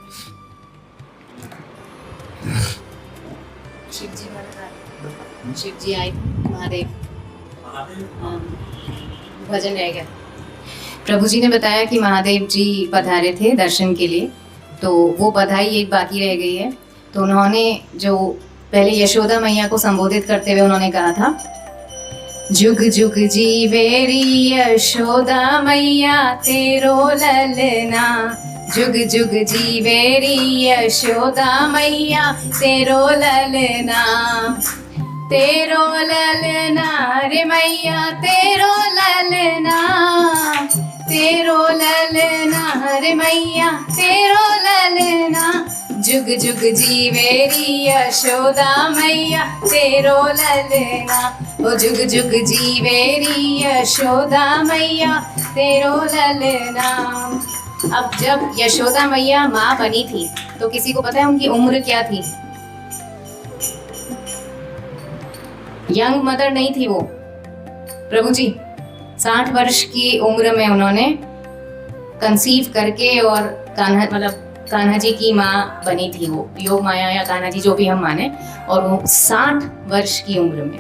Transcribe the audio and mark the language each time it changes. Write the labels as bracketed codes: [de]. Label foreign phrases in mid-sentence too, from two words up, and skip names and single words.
[hi] शिव जी आए, महादेव भजन रह गया। प्रभु जी ने बताया कि महादेव जी पधारे थे दर्शन के लिए, तो वो बधाई एक बाकी रह गई है। तो उन्होंने जो पहले यशोदा मैया को संबोधित करते हुए उन्होंने कहा था, [bra] जुग जुग जीवेरी यशोदा मैया तेरो ललना, जुग जुग जीवेरी यशोदा मैया तेरो ललना, तेरो ललना रे मैया तेरो ललना, तेरो ललना रे मैया तेरो ललना, जुग जुग जीवेरी यशोदा मैया तेरो ललना, ओ जुग जुग जीवेरी यशोदा मैया तेरो ललना। [hi] अब जब यशोदा मैया माँ बनी थी तो किसी को पता है उनकी उम्र क्या थी? [en] young mother [hi] नहीं थी वो। प्रभु जी 60 वर्ष की उम्र में उन्होंने कंसीव करके और कान्हा जी की माँ बनी थी वो, योग माया या कान्हा जी जो भी हम माने, और वो 60 वर्ष की उम्र में।